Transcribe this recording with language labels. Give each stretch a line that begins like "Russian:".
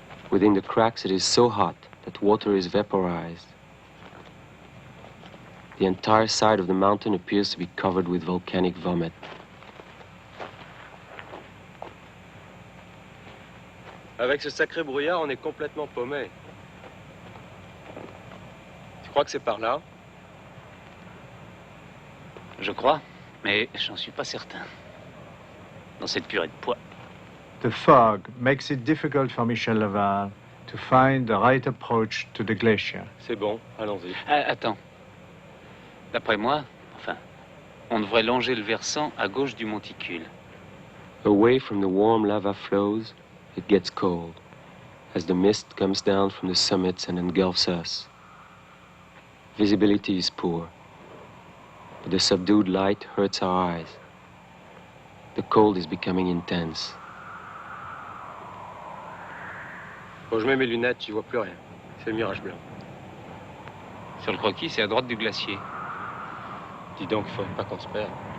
English: Within the cracks it is so hot that water is vaporized. The entire side of the mountain appears to be covered with volcanic vomit.
French: Avec ce sacré brouillard, on est complètement paumé. Tu crois que c'est par là? Je crois, mais j'en suis pas certain. Dans cette purée de pois.
English: The fog makes it difficult for Michel Laval to find the right approach to the glacier.
French: C'est bon, allons-y. Attends. D'après moi, on devrait longer le versant à gauche du monticule.
English: Away from the warm lava flows, it gets cold, as the mist comes down from the summits and engulfs us. Visibility is poor, but the subdued light hurts our eyes. The cold is becoming intense.
French: Quand je mets mes lunettes, j'y vois plus rien. C'est le mirage blanc. Sur le croquis, c'est à droite du glacier. Dis donc, il faudrait pas qu'on se perde.